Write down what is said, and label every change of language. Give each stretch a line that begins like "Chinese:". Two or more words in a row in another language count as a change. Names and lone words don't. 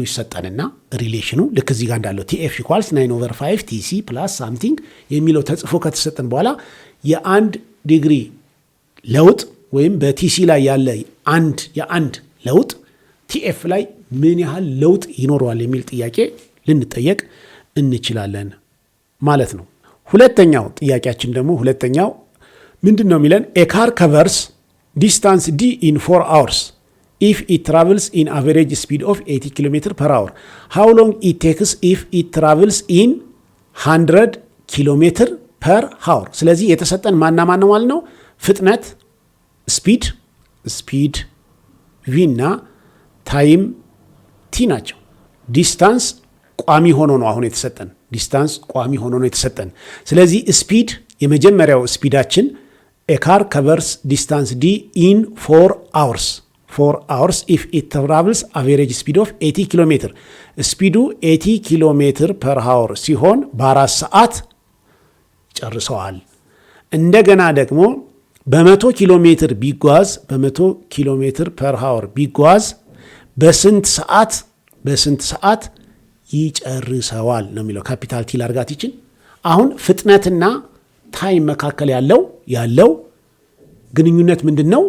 Amharic: ይሰጠንና ሪሌሽኑ ልክ እዚህ ጋር እንዳለው
English: TF equals 9/5 TC plus something
Amharic: የሚለው ተጽፎ ከተሰጠን በኋላ የአንድ ዲግሪ ለውጥ ወይም በቲሲ ላይ ያለ የአንድ ለውጥ ቲኤፍ ላይ ምን ያህል ለውጥ ይኖረዋል የሚል ጥያቄ ልንጠየቅ እንችላለን ማለት ነው። ሁለተኛው ጥያቄያችን ደግሞ ምንድን ነው የሚለን?
English: a car covers distance d in 4 hours if it travels in average speed of 80 km per hour. How long it takes if it travels in 100 km per hour?
Amharic: ስለዚህ የተሰጠን ማን ነው ማለት ነው? ፍጥነት ስፒድ ቪ እና ታይም ቲ ናቸው። ዲስታንስ ቋሚ ሆኖ ነው አሁን የተሰጠን። ስለዚህ ስፒድ የመጀመሪያው ስፒዳችን
English: a car covers distance d in 4 hours if it travels average speed of 80 km.
Amharic: ስፒዱ
English: 80 km per hour
Amharic: ሲሆን በ4 ሰዓት ጨርሰዋል። እንደገና ደግሞ በ100 ኪሎ ሜትር
English: per hour
Amharic: ቢጓዝ በስንት ሰዓት ይጨርሰዋል ነው የሚለው። ካፒታል ቲ ላርጋት ይችን። አሁን ፍጥነትና ታይም መካከል ያለው ግንኙነት ምንድን ነው?